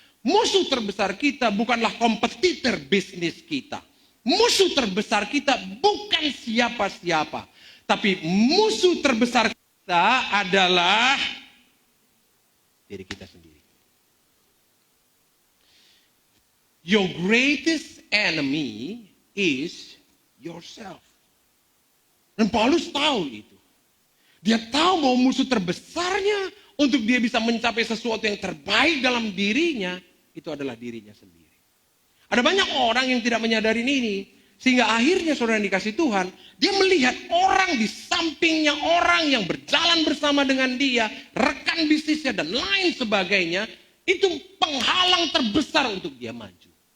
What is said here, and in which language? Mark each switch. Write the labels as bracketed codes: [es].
[id] Musuh terbesar kita bukanlah kompetitor bisnis kita. Musuh terbesar kita bukan siapa-siapa. Tapi musuh terbesar kita adalah diri kita sendiri. [en] Your greatest enemy is yourself. [id] Dan Paulus tahu itu. Dia tahu bahwa musuh terbesarnya untuk dia bisa mencapai sesuatu yang terbaik dalam dirinya, itu adalah dirinya sendiri. Ada banyak orang yang tidak menyadari ini, sehingga akhirnya saudara yang dikasih Tuhan, dia melihat orang di sampingnya, orang yang berjalan bersama dengan dia, rekan bisnisnya dan lain sebagainya, itu penghalang terbesar untuk dia maju.